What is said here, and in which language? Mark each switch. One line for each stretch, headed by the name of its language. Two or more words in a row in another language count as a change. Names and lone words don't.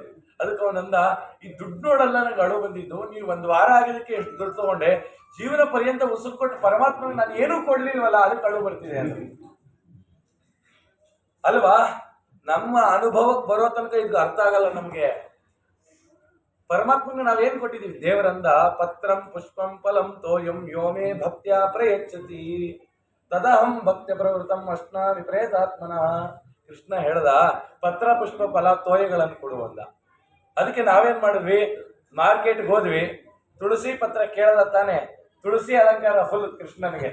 Kannada: ಅದಕ್ಕೆ ಅವನಂದ, ಈ ದುಡ್ಡು ನೋಡಲ್ಲ ನಂಗೆ ಅಳು ಬಂದಿದ್ದು, ನೀವು 1 ವಾರ ಆಗಿದ್ದಕ್ಕೆ ಎಷ್ಟು ದುಡ್ಡು ತಗೊಂಡೆ, ಜೀವನ ಪರ್ಯಂತ ಉಸಿರು ಕೊಟ್ಟು ಪರಮಾತ್ಮ ನಾನು ಏನೂ ಕೊಡ್ಲಿಲ್ವಲ್ಲ, ಅದಕ್ಕೆ ಅಳು ಬರ್ತಿದೆ ಅಂತ. ಅಲ್ವಾ? ನಮ್ಮ ಅನುಭವಕ್ಕೆ ಬರೋ ತನಕ ಇದು ಅರ್ಥ ಆಗಲ್ಲ ನಮ್ಗೆ. ಪರಮಾತ್ಮಂಗೆ ನಾವೇನ್ ಕೊಟ್ಟಿದೀವಿ? ದೇವರಂದ
Sanskrit: ಪತ್ರಂ ಪುಷ್ಪಂ ಫಲಂ ತೋಯಂ ಯೋಮೇ ಭಕ್ತ್ಯಾ ಪ್ರಯಚ್ಛತಿ ತದಹಂ ಭಕ್ತ್ಯ ಪ್ರವೃತ್ತಂ ಅಶ್ನಾಮಿ ಪ್ರೇತಾತ್ಮನಃ.
Kannada: ಕೃಷ್ಣ ಹೇಳ್ದ ಪತ್ರ ಪುಷ್ಪ ಫಲ ತೋಯಗಳನ್ನು ಕೊಡುವಂದ. ಅದಕ್ಕೆ ನಾವೇನ್ ಮಾಡಿದ್ವಿ? ಮಾರ್ಕೆಟ್ಗೆ ಹೋದ್ವಿ, ತುಳಸಿ ಪತ್ರ ಕೇಳದ ತಾನೆ, ತುಳಸಿ ಅಲಂಕಾರ ಫುಲ್ ಕೃಷ್ಣನಿಗೆ.